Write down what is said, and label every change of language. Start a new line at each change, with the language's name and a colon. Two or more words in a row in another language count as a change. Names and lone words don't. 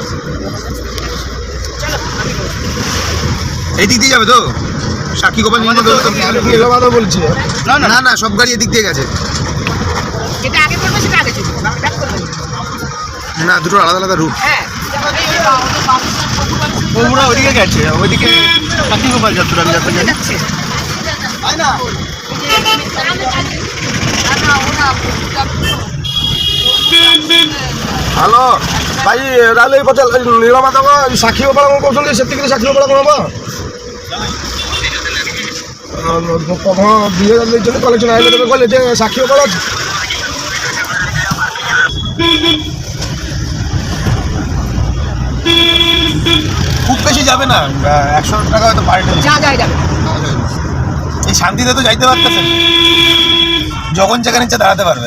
Bangla: এই দিক দিয়ে যাবে তো, সাক্ষী গোপাল নীলমাধব। নীলমাধব বলছে। না না না না, সব গাড়ি এদিক দিয়ে গেছে, যেটা আগে করবে সেটা আগে চলবে, ব্যাক করবে না। না দুটো আলাদা আলাদা রুট। হ্যাঁ, ওরা ওইদিকে গেছে, ওইদিকে সাক্ষী গোপাল যাত্রা আমি যাত্রা জানি। যাচ্ছে।
Odia: ହ୍ୟାଲୋ ଭାଇ, ତାହେଲେ ପଚାର ନୀଳମାଧବ ସାକ୍ଷୀ ଗୋପାଳଙ୍କୁ କହୁଛନ୍ତି, ସେତିକିରେ ସାକ୍ଷୀ ଗୋପାଳ କ'ଣ ହବ? ହଁ, 2000 ଦେଇଛନ୍ତି, କଲେକ୍ସନ୍ ଆଇଲେ ତେବେ କହିଲେ ଯେ ସାକ୍ଷୀ ଗୋପାଳ ଅଛି।
Bangla: খুব বেশি যাবে না, 100 টাকা হয়তো
English: per day.
Bangla: যা যায় যাবে। এই শান্তিতে তো যাইতে পারতেছেন, যখন যেখানে ইচ্ছা দাঁড়াতে পারবে।